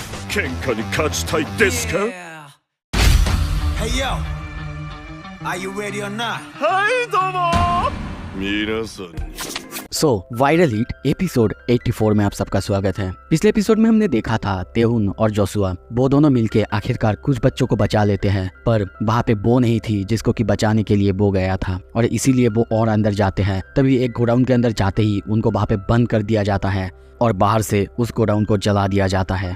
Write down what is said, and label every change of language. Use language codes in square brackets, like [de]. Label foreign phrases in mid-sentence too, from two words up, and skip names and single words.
[ja] 喧嘩に勝ちたいですか？ [en] Hey yo, are you ready or not? [ja] はいどうも皆さんに [hi] वायरल हिट एपिसोड 84 में आप सबका स्वागत है। पिछले एपिसोड में हमने देखा था तेहुन और जोशुआ वो दोनों मिलके आखिरकार कुछ बच्चों को बचा लेते हैं, पर वहाँ पे बो नहीं थी जिसको कि बचाने के लिए बो गया था और इसीलिए वो और अंदर जाते हैं। तभी एक गोडाउन के अंदर जाते ही उनको वहाँ पे बंद कर दिया जाता है और बाहर से उस गोडाउन को जला दिया जाता है।